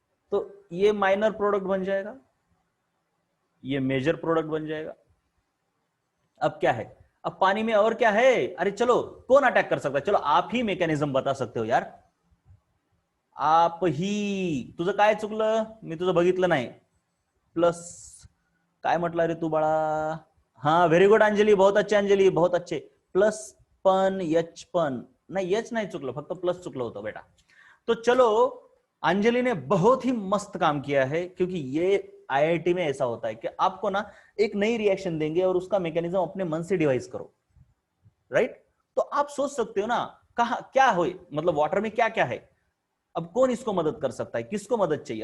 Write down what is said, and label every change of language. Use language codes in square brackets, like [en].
[hi] तो ये minor product बन जाएगा, ये मेजर प्रोडक्ट बन जाएगा। अब क्या है, अब पानी में और क्या है, अरे चलो कौन अटैक कर सकता है, चलो आप ही मैकेनिज्म बता सकते हो यार, आप ही। [mr] तुझं काय चुकलं, मी तुझं बघितलं नाही, प्लस काय म्हटलं रे तू बाळा, हाँ व्हेरी गुड अंजली, [hi] बहुत अच्छे अंजली, बहुत अच्छे। [mr] प्लस पण एच पण नाही, एच नाही चुकलं, फक्त प्लस चुकलं होतं बेटा। [hi] तो चलो अंजलि ने बहुत ही मस्त काम किया है, क्योंकि ये आईआईटी में ऐसा होता है कि आपको ना एक नई रिएक्शन देंगे और उसका मैकेनिज्म अपने मन से डिवाइस करो, राइट। तो आप सोच सकते हो ना कहा क्या हो, मतलब वाटर में क्या क्या है, अब कौन इसको मदद कर सकता है, किसको मदद चाहिए।